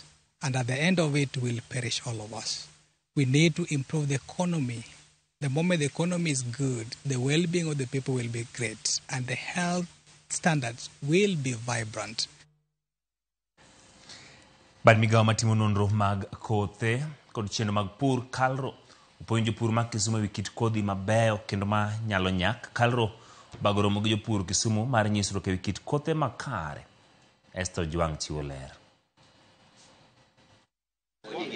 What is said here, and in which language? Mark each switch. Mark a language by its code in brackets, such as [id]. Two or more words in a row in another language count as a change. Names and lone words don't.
[en] And at the end of it, will perish all of us. We need to improve the economy. The moment the economy is good, the well-being of the people will be great, and the health standards will be vibrant. [luo] Bad migawo matimo nonro mag kothe kod chenro mag pur Kalro opuonjo jopur mag Kisumu ewi kit kodhi mabeyo kendo ma nyalo nyak. Kalro bago romo gi jopur Kisumu mar nyisruok ewi kit kothe makare. Esther Juang chiwo ler.